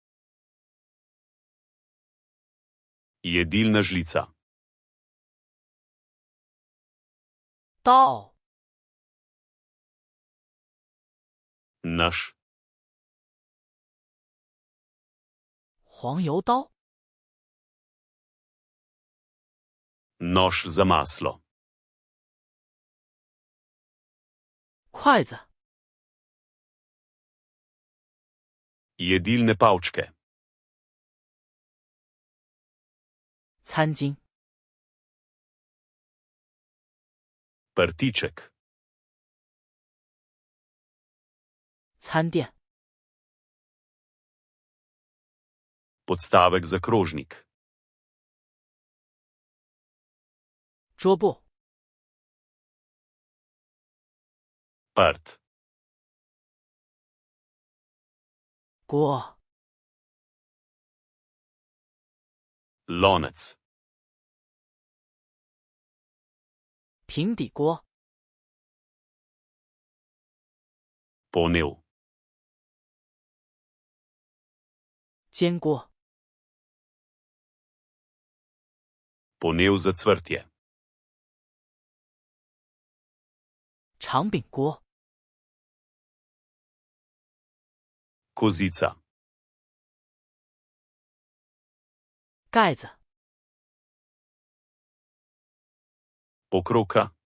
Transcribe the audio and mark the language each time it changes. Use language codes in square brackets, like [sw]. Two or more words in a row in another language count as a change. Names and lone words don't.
[sl] jedilna žlica, [zh] 刀、 [sl] nož, [zh] 黄油刀、 [sl] nož za maslo, [zh] 筷子、 [sl] jedilne palčke, [zh] 餐巾、 [sl] prtiček, [zh] 餐垫、 [sl] podstavek za krožnik, [zh] 桌布、 [sl] prt, [zh] 锅、 [sl] lonec, [zh] 平底锅、 [sl] ponev, [zh] 煎锅、 [sl] ponev za cvrtje, [zh] 长柄锅、 [sl] kozica, [zh] 盖子、 [sl] pokroka,